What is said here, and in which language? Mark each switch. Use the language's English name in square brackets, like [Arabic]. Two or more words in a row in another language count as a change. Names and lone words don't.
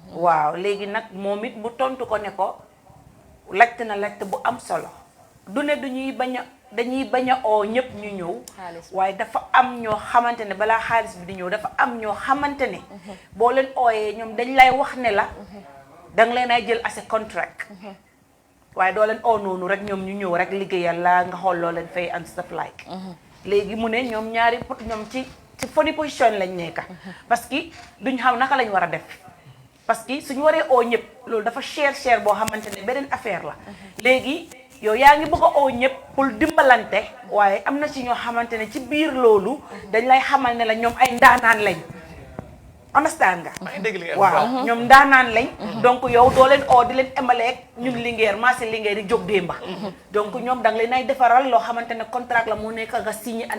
[Wolof] waaw léegi nag moom it bu tontu ko ne ko laajte na laajte bu am solo du ne dañuy bañ a oo ñëpp ñu ñëw waaye dafa am ñoo xamante ne balaa xaalis bi di ñëw dafa am ñoo xamante ne boo leen ooyee ñoom dañ lay wax ne la danga leen ay jël [English] as a contract [Wolof] waaye doo leen oo noonu rek ñoom ñu ñëw rek liggéeyal la nga xool loo leen fay [English] and stuff like [Wolof] léegi mu ne ñoom ñoom ci [English] funny position [Wolof] lañ nekka [French] parce que [Wolof] duñ xam naka lañ war a def [French] parce que [Wolof] suñu waree oo ñëpp loolu dafa cher boo xamante ne beneen affaire la léegi yow yaa ngi bëgg a oo ñëpp pour dimbalante waaye am na ci ñoo xamante ne ci biir loolu dañ lay xamal ne la ñoom ay ndaanaan lañ understand nga waaw ñoom ndaanaan lañ donc yow doo leen oo di leen emaleeg ñun Linguère marché Linguère di jóg démba donc ñoom da nga leen ay defaral loo xamante ne contrat la moo nekk nga signé ak